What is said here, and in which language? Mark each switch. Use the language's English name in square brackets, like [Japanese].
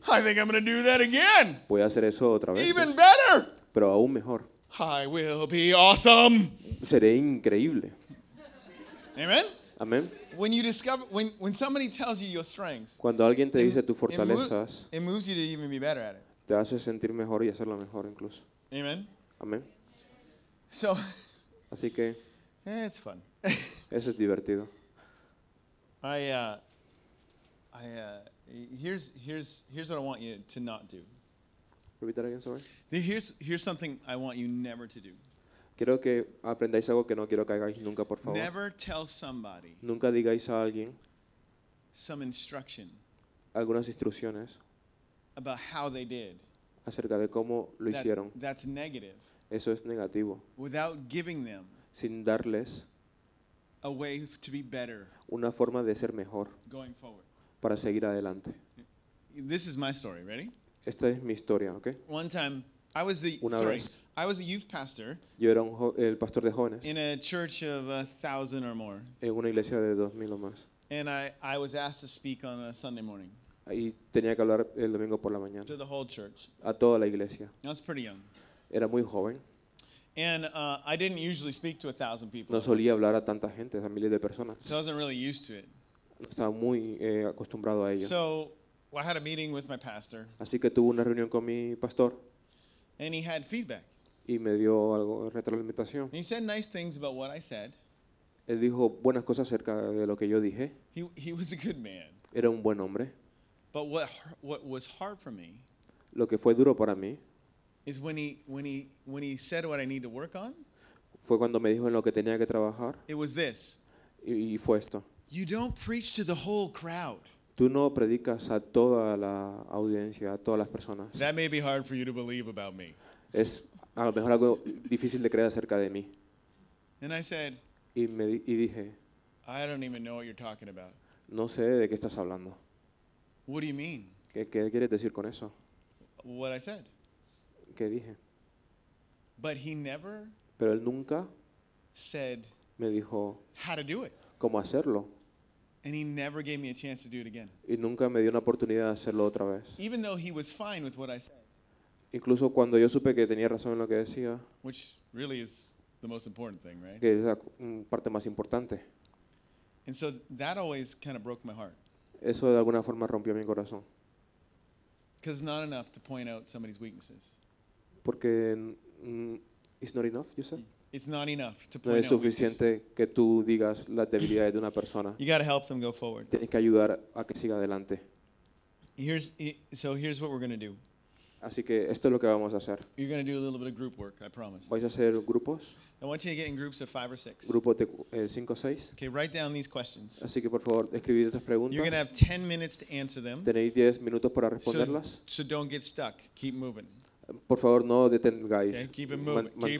[English] I think I'm going to do that again. [Spanish] Voy a hacer eso otra vez. [English] Even better. [Spanish] Pero aún mejor. [English] I will be awesome. [Spanish] Seré increíble. [English] Amen. [Spanish] Amen. [English] When you discover, when somebody tells you your strengths, [Spanish] cuando alguien te dice tus fortalezas, [English] it moves you to even be better at it. [Spanish] Te hace sentir mejor y hacerlo mejor incluso. [English] Amen. [Spanish] Amen. [English] So. [Spanish] Así que. [English] It's fun. [Spanish] Eso es divertido. [English] Here's what I want you to not do. Repeat that again, sorry. Here's something I want you never to do. [Spanish] Quiero que aprendáis algo que no quiero que hagáis nunca, por favor. [English] Never tell somebody. [Spanish] Nunca digáis a alguien. [English] Some instruction. [Spanish] Algunas instrucciones. [English] About how they did. [Spanish] Acerca de cómo lo hicieron. [English] That's negative. [Spanish] Eso es negativo. [English] Without giving them. [Spanish] Sin darles. [English] A way to be better. [Spanish] Una forma de ser mejor. [English] Going forward. [Spanish] Para seguir adelante. [English] This is my story, ready? [Spanish] Esta es mi historia, ¿okay? [English] One time, I was the I was a youth pastor. [Spanish] Yo era el pastor de jóvenes. [English] In a church of 1,000 or more. [Spanish] En una iglesia de 2,000 o más. [English] And I was asked to speak on a Sunday morning. [Spanish] Y tenía que hablar el domingo por la mañana. [English] To the whole church. [Spanish] A toda la iglesia. [English] I was pretty young. [Spanish] Era muy joven. [English] And I didn't usually speak to 1,000 people. [Spanish] No solía hablar a tanta gente, a miles de personas. [English] So I wasn't really used to it. [Spanish] No estaba muy acostumbrado a ello. [English] So I had a meeting with my pastor. [Spanish] Así que tuve una reunión con mi pastor. [English] And he had feedback. [Spanish] Y me dio algo de retroalimentación. [English] And he said nice things about what I said. [Spanish] Él dijo buenas cosas acerca de lo que yo dije. [English] He was a good man. [Spanish] Era un buen hombre. [English] But what was hard for me? [Spanish] Lo que fue duro para mí. [English] Is when he said what I need to work on? [Spanish] Fue cuando me dijo en lo que tenía que trabajar. [English] It was this. [Spanish] Y fue esto. [English] You don't preach to the whole crowd. [Spanish] Tú no predicas a toda la audiencia, a todas las personas. [English] That may be hard for you to believe about me. [Spanish] Es a lo mejor algo difícil de creer acerca de mí. [English] And I said. [Spanish] Y dije. [English] I don't even know what you're talking about. [Spanish] No sé de qué estás hablando. [English] What do you mean? [Spanish] ¿Qué quieres decir con eso? [English] What I said. [Spanish] Que dije. [English] But he never [Spanish] pero él nunca [English] said [Spanish] me dijo [English] how to do it. [Spanish] Cómo hacerlo. [English] And he never gave me a chance to do it again. [Spanish] Y nunca me dio una oportunidad de hacerlo otra vez. [English] Even though he was fine with what I said. [Spanish] Incluso cuando yo supe que tenía razón en lo que decía. [English] Which really is the most important thing, right? [Spanish] Que es la parte más importante. [English] And so that always kind of broke my heart. [Spanish] Eso de alguna forma rompió mi corazón. [English] Because it's not enough to point out somebody's weaknesses. Porque it's not enough, you said? It's not enough to [Spanish] no es suficiente que tú digas las debilidades de una persona. [English] You gotta help them go forward. [Spanish] Tienes que ayudar a que siga adelante. [English] Here's what we're gonna do. [Spanish] Así que esto es lo que vamos a hacer. [English] You're gonna do a little bit of group work, I promise. [Spanish] ¿Vais a hacer grupos? [English] I want you to get in groups of 5 or 6. [Spanish] Grupos de 5 o 6. [English] Okay, write down these questions. [Spanish] Así que por favor, escribid estas preguntas. [English] You're gonna have 10 minutes to answer them. [Spanish] Tenéis 10 minutos para responderlas. [English] So don't get stuck. Keep moving. [Spanish] Por favor, no detengáis. [English] Okay, keep it moving.